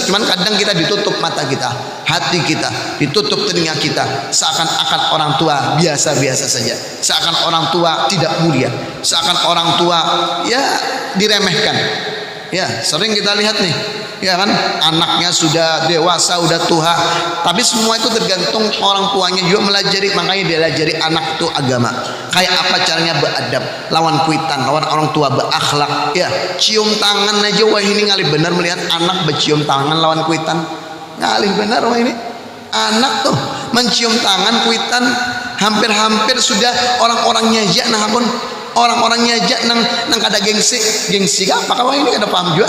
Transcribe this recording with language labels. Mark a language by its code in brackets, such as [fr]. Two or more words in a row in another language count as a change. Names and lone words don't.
[id] Cuman kadang kita ditutup mata kita, hati kita, ditutup telinga kita, seakan-akan orang tua biasa-biasa saja, seakan orang tua tidak mulia, seakan orang tua ya diremehkan ya. Sering kita lihat nih ya kan, anaknya sudah dewasa, udah tua, tapi semua itu tergantung orang tuanya juga melajari. [bjn] Makanya dia ajari anak itu agama, kayak apa caranya beradab lawan kuitan, lawan orang tua, berakhlak ya. Cium tangan aja, wah ini ngalih benar melihat anak bercium tangan lawan kuitan, ngalih benar. Wah ini anak tuh mencium tangan kuitan, hampir-hampir sudah orang-orang nyajak, nah pun orang-orang nyajak nang kada gengsi apa kalau ini kada paham juga.